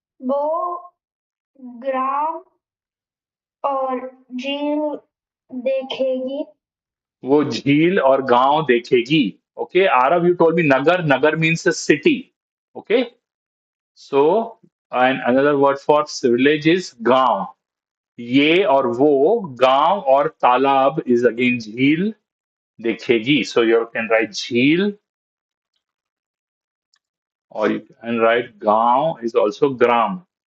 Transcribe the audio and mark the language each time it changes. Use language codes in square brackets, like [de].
[hi] वो ग्राम और झील देखेगी. वो झील और गांव देखेगी. Okay. Arav, [en] you told me [hi] nagar. [en] Nagar means a city. Okay. So, and another word for village is gaon. [hi] ये और वो गांव और तालाब [en] is again [hi] झील देखेगी. [en] So you can write jheel or you can write gaon is also gram.